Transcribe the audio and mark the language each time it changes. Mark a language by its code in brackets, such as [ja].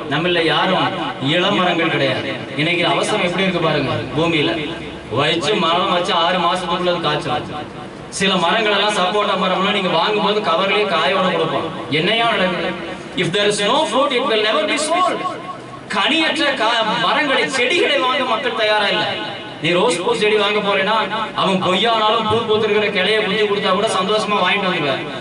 [ta] நம்மள யாரும் இளமரங்கள் கிடையாது. இன்னைக்கு அவசரம் எப்படி இருக்கு பாருங்க. பூமியில வச்சு மரம் வச்சு 6 மாசத்துக்குள்ள காய்ச்சல். சில மரங்கள் எல்லாம் சப்போட்டா மரம்லாம் நீங்க வாங்கும்போது கவர்லயே காயோட கொடுப்போம். என்னையா நடக்குது? [en] If there is no fruit, it will never be sold. [ta] கனியற்ற மரங்களை, செடிகளை வாங்க மக்கள் தயாரா இல்லை. நீ ரோஸ் பூ செடி வாங்க போறேன்னா அவன் பொய்யானாலும் பூ பூத்திருக்கிற கிளைய குத்தி கொடுத்தா கூட சந்தோஷமா வாங்கிட்டு வந்துருவேன்.